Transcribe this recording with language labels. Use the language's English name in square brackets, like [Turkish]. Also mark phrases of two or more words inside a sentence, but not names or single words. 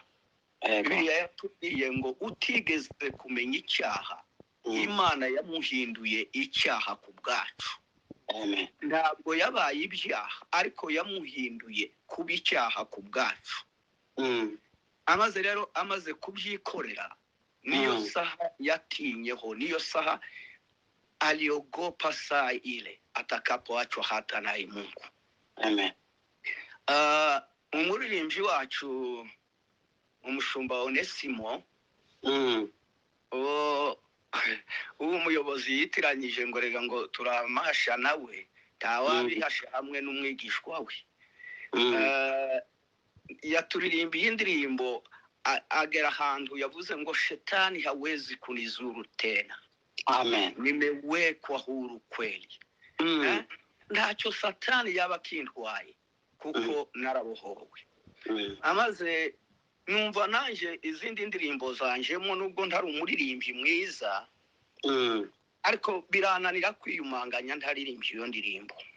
[Kinyarwanda] Bibiliya yatubwiye ngo utigeze kumenya icyaha, Imana yamuhinduye icyaha ku bwacu. Ntabwo yabaye ibyaha ariko yamuhinduye kuba icyaha ku bwacu. Amaze kubyikorera, niyo saha yatinyeho, niyo saha [Swahili] aliogopa saa ile atakapoachwa hata naye Mungu. [Kinyarwanda] Amen. Umuririmbyi wacu umushumba Onesimo, uwo muyobozi yitiranyije ngo rega ngo turamahasha nawe, ntawabihasha hamwe n'umwigishwa we. Yaturirimbiye indirimbo agera ahantu yavuze ngo [Swahili] shetani hawezi kunizuru tena. [Kinyarwanda] Amen. [Swahili] Nimewekwa huru kweli. [Kinyarwanda] Ntacyo satani yaba kintwaye kuko narabohowe. Amaze numva nanje izindi ndirimbo zanjemo nubwo ntari umuririmbyi mwiza, ariko birananira kwiyumanganya ntaririmbye iyo ndirimbo.